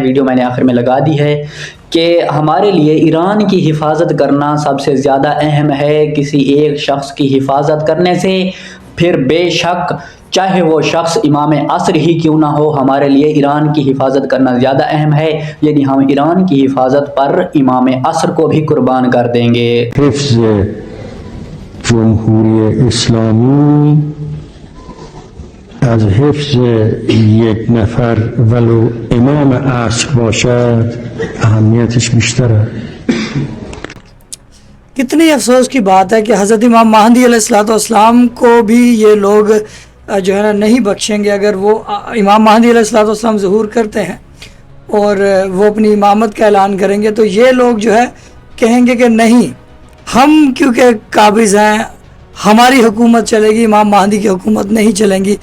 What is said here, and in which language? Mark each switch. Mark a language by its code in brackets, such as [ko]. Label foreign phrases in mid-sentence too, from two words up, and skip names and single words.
[ur] ویڈیو میں نے آخر میں لگا دی ہے کہ ہمارے لیے ایران کی حفاظت کرنا سب سے زیادہ اہم ہے کسی ایک شخص کی حفاظت کرنے سے. پھر بے شک چاہے وہ شخص امام عصر ہی کیوں نہ ہو, ہمارے لیے ایران کی حفاظت کرنا زیادہ اہم ہے. یعنی ہم ایران کی حفاظت پر امام عصر کو بھی قربان کر دیں گے. [fa] حفظ جمهوری اسلامی از حفظ یک نفر ولو امام عصر باشد اهمیتش بیشتره. [ur] کتنی افسوس کی بات ہے کہ حضرت امام مہدی علیہ السلام کو بھی یہ لوگ جو ہے نا نہیں بخشیں گے. اگر وہ امام مہدی علیہ السلام ظہور کرتے ہیں اور وہ اپنی امامت کا اعلان کریں گے تو یہ لوگ جو ہے کہیں گے کہ نہیں, ہم کیونکہ قابض ہیں, ہماری حکومت چلے گی, امام مہدی کی حکومت نہیں چلیں گی.